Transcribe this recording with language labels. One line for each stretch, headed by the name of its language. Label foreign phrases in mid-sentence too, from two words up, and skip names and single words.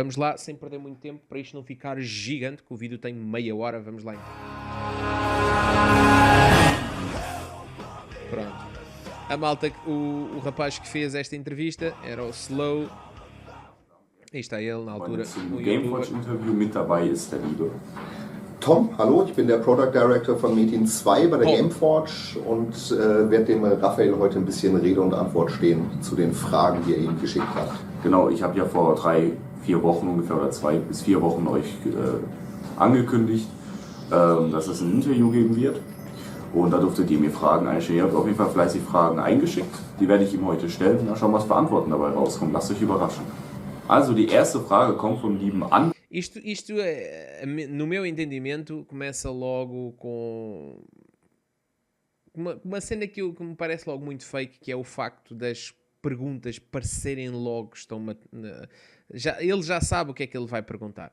Portuguese: Vamos lá, sem perder muito tempo, para isto não ficar gigante, que o vídeo tem meia hora. Vamos lá então. Pronto. A malta, o rapaz que fez esta entrevista era o Slow. Aí está ele na altura.
German: Zum Gameforge-Interview mit dabei ist der Liebe. Tom, hallo, ich bin der Product Director von Metin 2 bei der Gameforge und werde dem Raphael heute ein bisschen Rede und Antwort stehen zu den Fragen, die er ihm geschickt hat. Genau, ich habe ja vor 3-4 Wochen ungefähr oder 2 bis 4 Wochen euch angekündigt, dass es ein Interview geben wird. Und da durftet ihr mir Fragen einstellen. Ihr habt auf jeden Fall fleißig Fragen eingeschickt. Die werde ich ihm heute stellen. Dann schauen wir, was für Antworten dabei rauskommen. Lasst euch überraschen. Also, die erste Frage kommt vom lieben An.
Portuguese: Isto no meu entendimento, começa logo com uma cena que me parece logo muito fake, que é o facto das perguntas parecerem logo ele já sabe o que é que ele vai perguntar.